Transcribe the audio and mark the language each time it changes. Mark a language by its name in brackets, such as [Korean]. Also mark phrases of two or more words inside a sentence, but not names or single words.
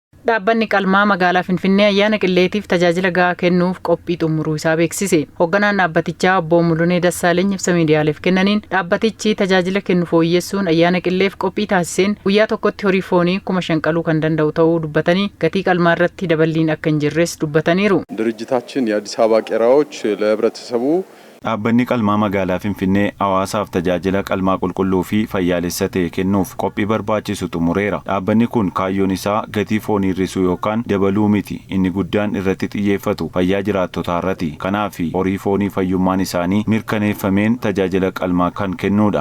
[Oromo] Dhaabbanni qalmaa magaalaa Finfinnee ayyaana qilleetiif tajaajila gahaa kennuuf qophii xumuruu isaa beeksise. Hoogganaan dhaabbatichaa obbo Mulunee Dassaaleny ibsa miidiyaaleef kennaniin dhaabbatichi tajaajila kennu fooyyessuun ayyaana qilleef qophii taasiseen guyyaa tokkotti horii foonii 5,000 qaluu kan danda'u ta'uu dubbatanii gatii qalmaa irratti daballiin akka hin jirres dubbataniiru. [Amharic] ድርጅታችን የአዲስ አበባ ቄራዎች ለህብረተሰቡ [Oromo] dhaabbanni qalmaa magaalaa Finfinnee hawaasaaf tajaajila qalmaa qulqulluu fi fayyaalessa ta'e kennuuf qophii barbaachisu xumureera. Dhaabbanni kun kaayyoon isaa gatii foonii hir'isuu yookaan dabaluu miti. Inni guddaan irratti xiyyeeffatu fayyaa jiraattotaa irratti. Kanaaf horii foonii fayyummaan isaanii mirkaneeffameen tajaajila qalmaa kan kennuudha.